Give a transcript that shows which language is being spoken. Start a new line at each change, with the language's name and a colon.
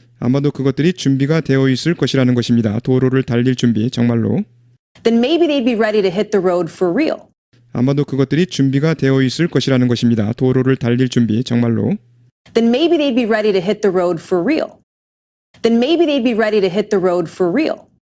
Korean: 아마도 그것들이 준비가 되어 있을 것이라는 것입니다. 도로를 달릴 준비, 정말로.
English: Then maybe they'd be ready to hit the road for real.
Korean: 아마도 그것들이 준비가 되어 있을 것이라는 것입니다. 도로를 달릴 준비, 정말로.
English: Then maybe they'd be ready to hit the road for real. Then maybe they'd be ready to hit the road for real.